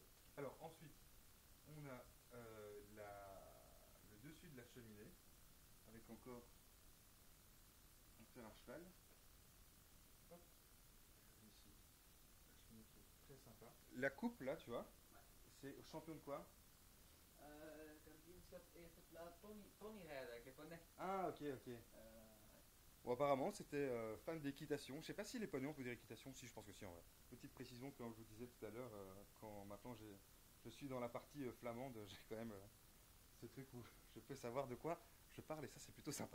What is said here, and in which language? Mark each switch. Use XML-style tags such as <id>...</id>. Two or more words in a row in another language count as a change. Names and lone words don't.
<fr>Alors ensuite, on a le dessus de la cheminée, avec encore un fer à cheval. Hop, ici, la cheminée qui est très sympa. La coupe là, tu vois, c'est au champion de quoi?</fr> <nl>Kampioenschap eerste plaats ponyrijden. Ik heb gewoon net.</nl> <fr>Ah, ok, ok. Bon, apparemment, c'était fan d'équitation. Je sais pas si les poneys on peut dire équitation. Si, je pense que si en vrai. Petite précision, comme je vous disais tout à l'heure, quand maintenant je suis dans la partie flamande, j'ai quand même ce truc où je peux savoir de quoi je parle et ça, c'est plutôt sympa.</fr>